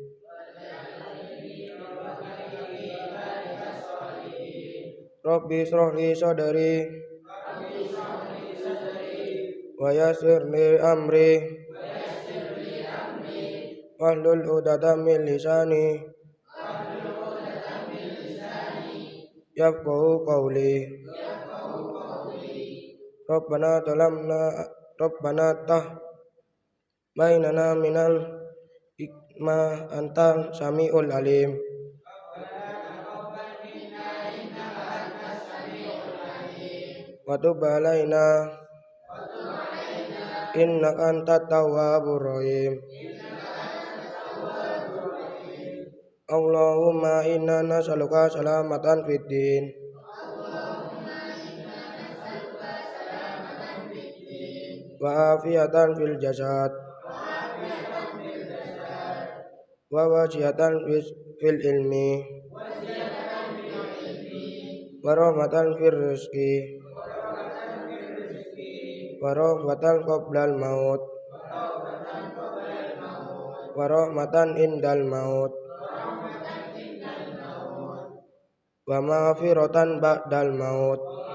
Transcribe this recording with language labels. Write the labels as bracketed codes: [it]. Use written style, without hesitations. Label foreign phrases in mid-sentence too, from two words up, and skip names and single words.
[ar] رب اشرح لي صدري ويسر لي أمري واحلل عقدة من لساني يفقهوا قولي. ربنا ته بيننا من الحكمة أنت السميع العليم. وتب علينا إنك أنت التواب الرحيم. اللهم إنا نسألك سلامة في الدين وعافية في الجسد وسعة في العلم ورحمة في الرزق ورحمة قبل الموت ورحمة عند الموت ومغفرة بعد الموت.